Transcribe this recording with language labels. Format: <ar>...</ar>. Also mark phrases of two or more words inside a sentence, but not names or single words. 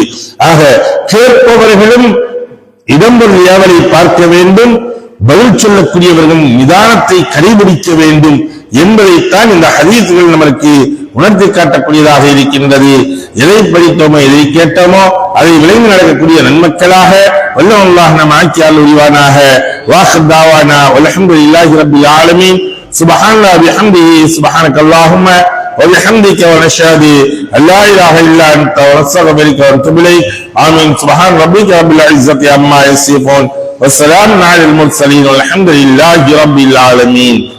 <ta>ஆக கேட்பவர்களும் இடம்பொருள் ஏவலை பார்க்க வேண்டும், பதில் சொல்லக்கூடியவர்கள் நிதானத்தை கடைபிடிக்க வேண்டும் என்பதைத்தான் இந்த ஹதீஸ்கள் நமக்கு உணர்த்தி காட்டக்கூடியதாக இருக்கின்றது. எதை படித்தோமோ எதை கேட்டோமோ அதை விளைந்து நடக்கக்கூடிய நன்மக்களாக வல்லல்லாஹ் நம் ஆக்கியால் உரிவானாக.</ta> <ar>وآخر دعوانا والحمد لله رب العالمين. سبحان الله بحمده سبحانك اللهم وبحمدك ونشهد أن لا إله إلا أنت ونستغفرك ونتوب إليك. آمين. سبحان ربك رب العزة عما يصفون والسلام على المرسلين والحمد لله رب العالمين.</ar>